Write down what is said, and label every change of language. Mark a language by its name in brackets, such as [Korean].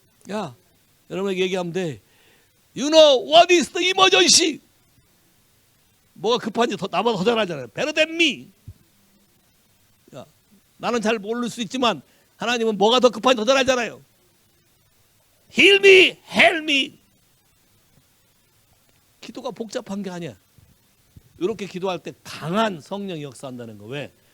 [Korean] 야, 여러분에게 얘기하면 돼. [English] You know what is the emergency? [Korean] 뭐가 급한지 나보다 더 잘 알잖아요. [English] Better than me. [Korean] 야, 나는 잘 모를 수 있지만 하나님은 뭐가 더 급한지 더 잘 알잖아요. [English] Heal me, help me. [Korean] 기도가 복잡한 게 아니야. 이렇게 기도할 때 강한 성령이 역사한다는 거. 왜?